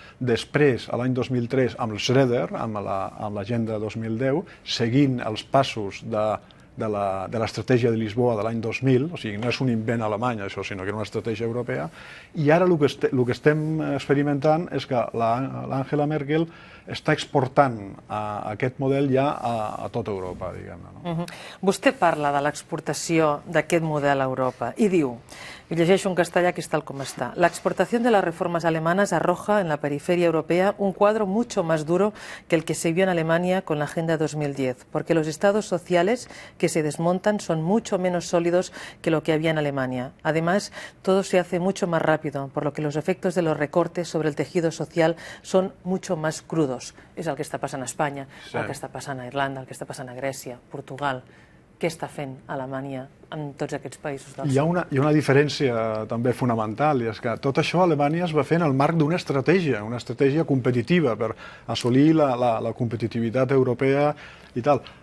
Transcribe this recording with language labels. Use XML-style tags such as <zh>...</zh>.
<ca>Després, a l'any 2003, amb el Schröder, amb l'Agenda 2010, seguint els passos de l'estratègia de Lisboa de l'any 2000, o sigui, no és un invent alemany això, sinó que era una estratègia europea, i ara el que estem experimentant és que l'Angela Merkel està exportant aquest model ja a tota Europa, diguem-ne, no? Vostè parla de l'exportació d'aquest model a Europa i diu, y llegeixo en castellà</ca> <es>que es tal como está. La exportación de las reformas alemanas arroja en la periferia europea un cuadro mucho más duro que el que se vio en Alemania con la Agenda 2010, porque los estados sociales que se desmontan son mucho menos sólidos que lo que había en Alemania. Además, todo se hace mucho más rápido, por lo que los efectos de los recortes sobre el tejido social son mucho más crudos.</es> <ca>És el que està passant a Espanya, el que està passant a Irlanda, el que està passant a Grècia, Portugal. Què està fent Alemanya en tots aquests països del sud? Hi ha una diferència també fonamental, i és que tot això a Alemanya es va fer en el marc d'una estratègia competitiva per assolir la competitivitat europea i tal.</ca>